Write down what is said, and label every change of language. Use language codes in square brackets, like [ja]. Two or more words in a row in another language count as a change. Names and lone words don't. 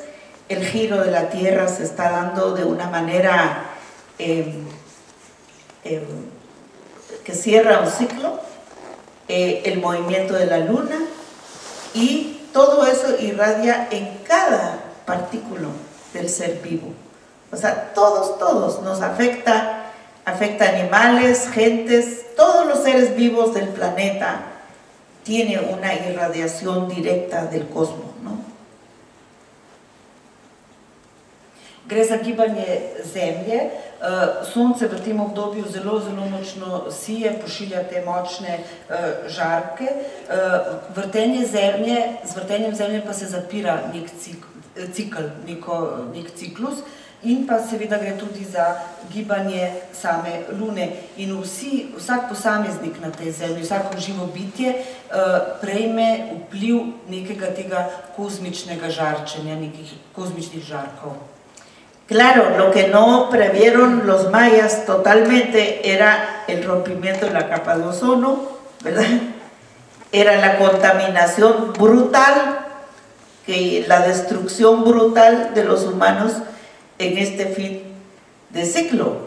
[es] El giro de la Tierra se está dando de una manera que cierra un ciclo, el movimiento de la Luna, y todo eso irradia en cada partículo del ser vivo. O sea, todos nos afecta animales, gentes, todos los seres vivos del planeta tienen una irradiación directa del cosmos, ¿no? [sl] Gre za gibanje Zemlje. Sonce v tem obdobju zelo močno sije, pošilja te močne žarke. Z vrtenjem Zemlje pa se zapira nek ciklus, in pa seveda gre tudi za gibanje same Lune. In vsak posameznik na tej Zemlji, vsako živo bitje prejme vpliv nekega tega kozmičnega žarčenja, nekih kozmičnih žarkov. [es] Claro, lo que no previeron los mayas totalmente era el rompimiento de la capa de ozono, ¿verdad? Era la contaminación brutal, la destrucción brutal de los humanos en este fin de ciclo.